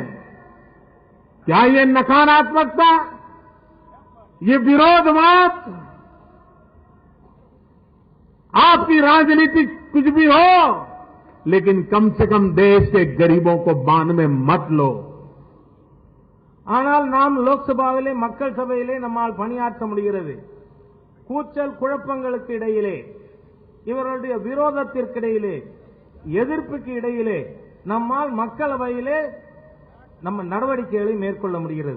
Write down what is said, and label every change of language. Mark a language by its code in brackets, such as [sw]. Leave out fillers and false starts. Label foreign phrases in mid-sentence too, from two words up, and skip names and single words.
[hi] क्या ये नकारात्मकता, ये विरोधवाद, आपकी राजनीति कुछ भी हो, लेकिन कम से कम देश के गरीबों को बांध में मत लो। [ta] ஆனால் நாம் லோக்சபாவிலே, மக்கள் சபையிலே நம்மால் பணியாற்ற முடிகிறது. கூச்சல் குழப்பங்களுக்கு இடையிலே, இவர்களுடைய விரோதத்திற்கிடையிலே, எதிர்ப்புக்கு இடையிலே நம்மால் மக்களவையிலே நம்ம நடவடிக்கைகளை மேற்கொள்ள முடிகிறது.